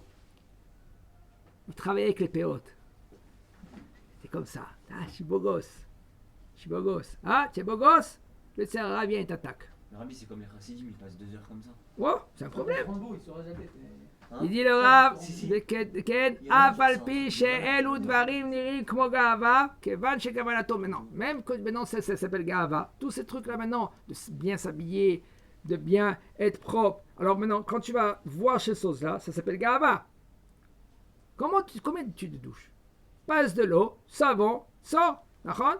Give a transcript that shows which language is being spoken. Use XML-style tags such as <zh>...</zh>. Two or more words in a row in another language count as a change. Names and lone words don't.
<fr>Il travaillait avec les péotes. C'est comme ça. Ah, je suis beau gosse. Ah, tu es beau gosse? Le</fr> <he>יצר הרע</he> <fr>vient et t'attaque. Le Rabbi, c'est comme les chassidim, ils passent 2 heures comme ça. Oh, c'est un problème. Il saura jamais. Hein? Il dit le Rav, Si.</fr> <he>כן, אף על פי שאלו דברים נראים כמו גאווה, כיוון שכוונתו maintenant.</he> <fr>Même que maintenant ça s'appelle gava. Tous ces trucs là maintenant, de bien s'habiller, de bien être propre. Alors maintenant, quand tu vas voir ces choses là, ça s'appelle gava. Combien tu te douches? Passe de l'eau, savon, sors, d'accord?</fr>